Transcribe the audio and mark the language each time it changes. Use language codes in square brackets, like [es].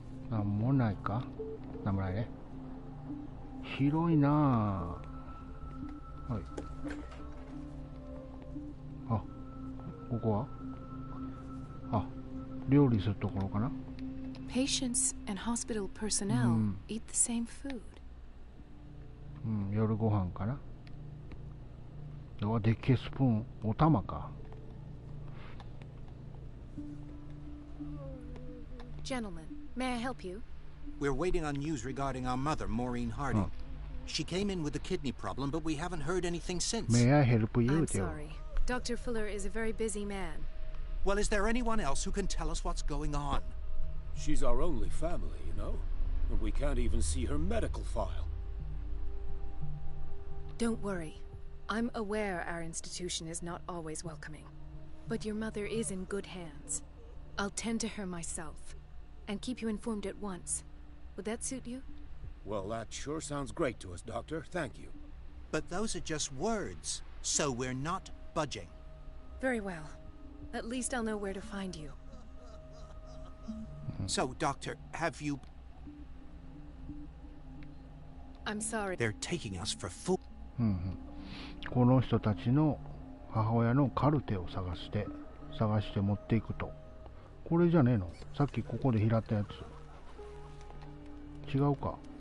[ja] なんもないか？なんもないね。広いなぁ。はい。あ、ここは？あ、料理するところかな？ [en] Patients and hospital personnel eat the same food. [ja] 夜ご飯かな。でっけえスプーン、お玉か。 [en] Gentlemen, may I help you? We're waiting on news regarding our mother, Maureen Harding. She came in with a kidney problem, but we haven't heard anything since. May I help you? I'm sorry. Dr. Fuller is a very busy man. Well, is there anyone else who can tell us what's going on? She's our only family, you know? And we can't even see her medical file. Don't worry. I'm aware our institution is not always welcoming. But your mother is in good hands. I'll tend to her myself. And keep you informed at once. Would that suit you? Well, that sure sounds great to us, Doctor. Thank you. But those are just words, so we're not budging. Very well. At least I'll know where to find you. So, Doctor, have you... I'm sorry. They're taking us for fool. [ja] この人たちの母親のカルテを探して持っていくと。これじゃねえの？さっきここで拾ったやつ。違うか。